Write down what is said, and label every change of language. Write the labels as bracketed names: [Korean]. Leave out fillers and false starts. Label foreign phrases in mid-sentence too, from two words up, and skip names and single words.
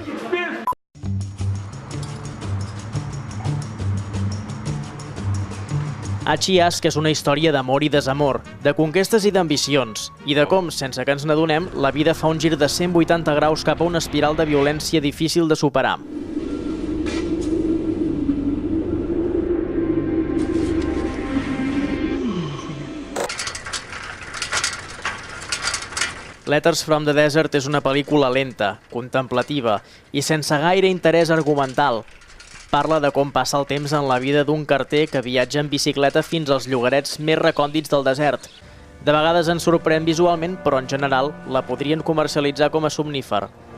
[Catalan] Achiask és una història d'amor i desamor, de conquestes i d'ambicions, i de com, sense que ens n'adonem, la vida fa un gir de 180 graus cap a una espiral de violència difícil de superar. Letters from the Desert és una pel·lícula lenta, contemplativa i sense gaire interès argumental. Parla de com passa el temps en la vida d'un carter que viatja en bicicleta fins als llogarets més recòndits del desert. De vegades ens sorprèn visualment, però en general la podrien comercialitzar com a somnífer.